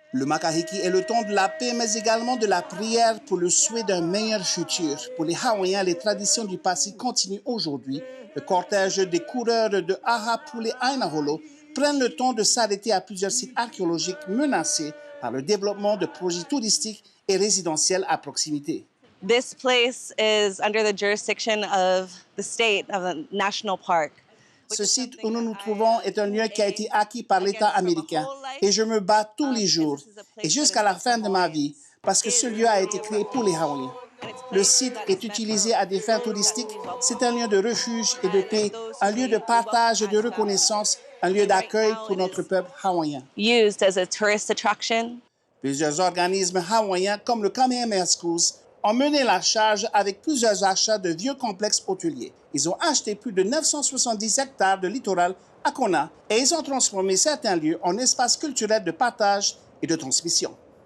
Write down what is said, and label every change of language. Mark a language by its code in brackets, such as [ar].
[fr] Le Makahiki est le temps de la paix, mais également de la prière pour le souhait d'un meilleur futur. Pour les Hawaïens, les traditions du passé continuent aujourd'hui. Le cortège des coureurs de Ahapule Ainaholo prennent le temps de s'arrêter à plusieurs sites archéologiques menacés par le développement de projets touristiques et résidentiels à proximité. [en] This place is under the jurisdiction of the state, of a national park. [fr] Ce site où nous nous trouvons est un lieu qui a été acquis par l'État américain et je me bats tous les jours et jusqu'à la fin de ma vie parce que ce lieu a été créé pour les Hawaïens. Le site est utilisé à des fins touristiques. C'est un lieu de refuge et de paix, un lieu de partage et de reconnaissance, un lieu d'accueil pour notre peuple hawaïen. [en] Used as a tourist attraction. [fr] Plusieurs organismes hawaïens comme le Kamehameha Schools ont mené la charge avec plusieurs achats de vieux complexes hôteliers. Ils ont acheté plus de 970 hectares de littoral à Kona et ils ont transformé certains lieux en espaces culturels de partage et de transmission.